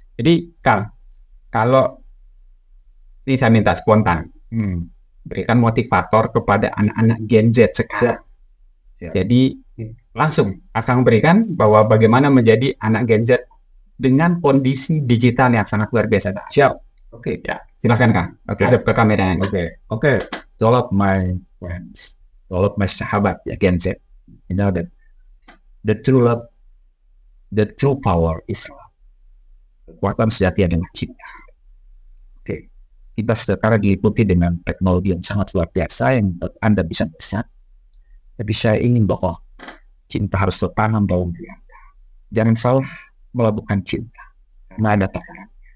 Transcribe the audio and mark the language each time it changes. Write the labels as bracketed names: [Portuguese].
[Indonesian] Jadi Kang, kalau ini saya minta spontan, berikan motivator kepada anak-anak Gen Z sekarang. Jadi langsung akan berikan bahwa bagaimana menjadi anak Gen Z dengan kondisi digital yang sangat luar biasa. Siap. Oke, ya. Silakan Kang. Hadap ke kamera. Oke. [English] All of my friends, all of my [Indonesian] sahabat ya [English] Gen Z, you know that the true love, the true power is love. [Indonesian] Kekuatan sejati adalah cinta. Oke. Kita sekarang diikuti dengan teknologi yang sangat luar biasa yang Anda bisa lihat. Tapi saya ingin bahwa cinta harus tertanam dalam diri Anda. Jangan selalu melakukan cinta karena ada takaran.